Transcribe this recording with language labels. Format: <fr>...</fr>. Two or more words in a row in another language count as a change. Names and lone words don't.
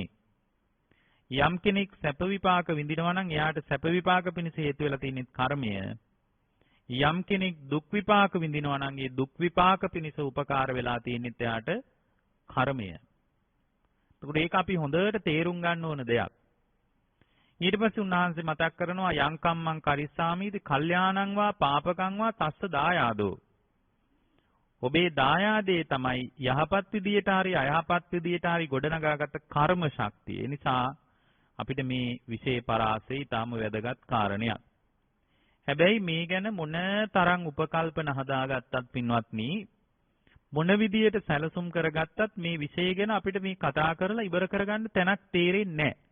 <si>යම් කෙනෙක් සැප විපාක විඳිනවා නම් එයාට සැප විපාක පිණිස හේතු වෙලා තියෙන්නේ කර්මය. යම් කෙනෙක් දුක් විපාක විඳිනවා නම් ඒ දුක් විපාක පිණිස උපකාර වෙලා තියෙන්නේ එයාට කර්මය. ඒකට ඒක අපි හොඳට තේරුම් ගන්න ඕන දෙයක්. ඊට පස්සේ උන්වහන්සේ මතක් කරනවා</si> <pi>යං කම්මං කරිස්සාමීති කල්යාණං වා පාපකං වා තස්ස දායාදෝ.</pi> <si>ඔබේ දායාදේ තමයි යහපත් විදියට හරි අයහපත් විදියට හරි ගොඩනගාගත් කර්ම ශක්තිය. ඒ නිසා අපිට මේ විශේෂ පරාසය ඊටාම වැදගත් කාරණයක්. හැබැයි මේ ගැන මොන තරම් උපකල්පන හදාගත්තත් පින්වත්නි මොන විදියට සැලසුම් කරගත්තත් මේ විෂය ගැන අපිට මේ කතා කරලා ඉවර කරගන්න තැනක් තේරෙන්නේ නැහැ.</si>